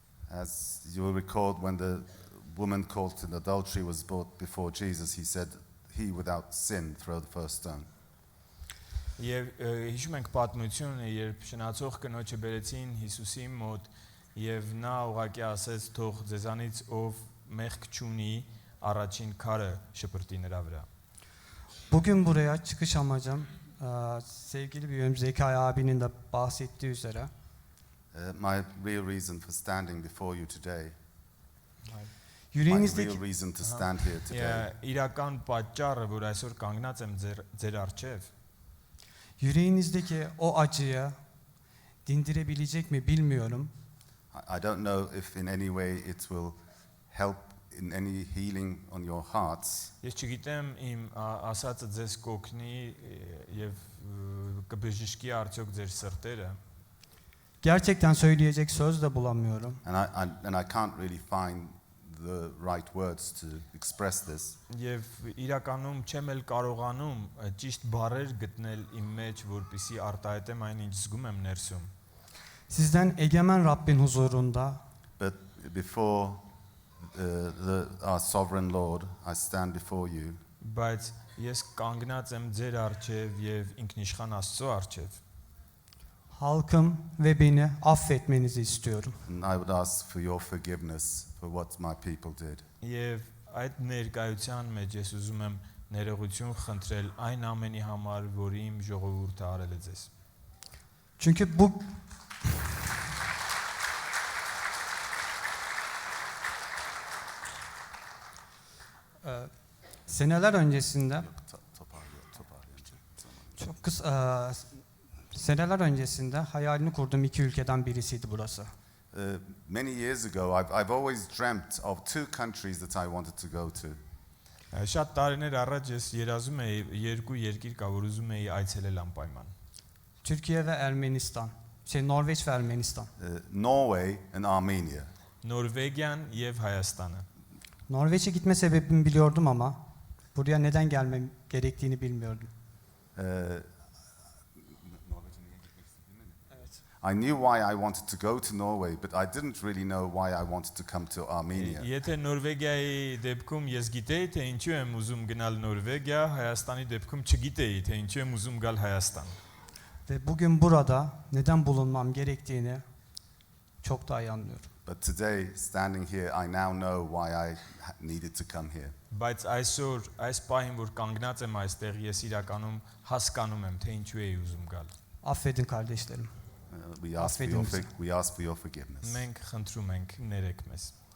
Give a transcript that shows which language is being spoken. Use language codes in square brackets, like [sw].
[en] As you will recall, when the woman caught in adultery was brought before Jesus, he said, he without sin throw the first stone. [hy] Եվ հիշում ենք պատմությունը, երբ շնացող կնոջը բերեցին Հիսուսի մոտ եւ նա ուղղակի ասեց, թող ձեզանից ով մեղք չունի, առաջին քարը շպրտի նրա վրա։ [tr] Bugün buraya çıkış amacım sevgili büyüğüm Zekaya abinin de bahsettiği üzere [en] My real reason for standing before you today, my [tr] yüreğinizdeki [en] real reason to stand here today, [hy] Իրական պատճառը, որ այսօր կանգնած եմ ձեր առջև, [tr] yüreğinizdeki o acıyı dindirebilecek mi bilmiyorum. [en] I don't know if in any way it will help in any healing on your hearts. [hy] Ես չգիտեմ իմ ասածը ձեզ կօգնի եւ կբժշկի արդյոք ձեր սրտերը։ [tr] Gerçekten söyleyecek söz de bulamıyorum. [en] And I can't really find the right words to express this. [hy] Եվ իրականում չեմ էլ կարողանում ճիշտ բառեր գտնել իմ մեջ, որպեսզի արտահայտեմ այն, ինչ զգում եմ ներսում։ [tr] Sizden egemen Rabbin huzurunda [en] But before our sovereign Lord, I stand before you, [hy] Բայց ես կանգնած եմ ձեր առջև եւ ինքնիշխան Աստծո առջև։ [tr] halkım ve beni affetmenizi istiyorum. [en] And I would ask for your forgiveness for what my people did. [hy] Եվ այդ ներկայության մեջ ես ուզում եմ ներողություն խնդրել այն ամենի համար, որի իմ ժողովուրդը արել է ձեզ։ [tr] Çünkü bu seneler öncesinde çok kısa seneler öncesinde hayalini kurduğum iki ülkeden birisiydi burası. [en] Many years ago, I've always dreamt of two countries that I wanted to go to. [hy] Շատ տարիներ առաջ ես երազում էի երկու երկիր կա, որ ուզում էի այցելել անպայման։ [tr] Türkiye ve Ermenistan. Norveç ve Ermenistan. [en] Norway and Armenia. [hy] Նորվեգիան եւ Հայաստանը։ [tr] Norveç'e gitme sebebimi biliyordum ama buraya neden gelmem gerektiğini bilmiyordum. [en] I knew why I wanted to go to Norway, but I didn't really know why I wanted to come to Armenia. [hy] Եթե Նորվեգիայի դեպքում ես գիտեի, թե ինչու եմ ուզում գնալ Նորվեգիա, Հայաստանի դեպքում չգիտեի, թե ինչու եմ ուզում գալ Հայաստան։ [tr] Ve bugün burada neden bulunmam gerektiğini çok daha iyi anlıyorum. [en] But today, standing here, I now know why I needed to come here. [hy] Բայց այսօր այս պահին որ կանգնած եմ այստեղ, ես իրականում հասկանում եմ, թե ինչու էի ուզում գալ։ [tr] Affedin kardeşlerim. [en] We ask for your forgiveness. [hy] Մենք խնդրում ենք ներեք մեզ։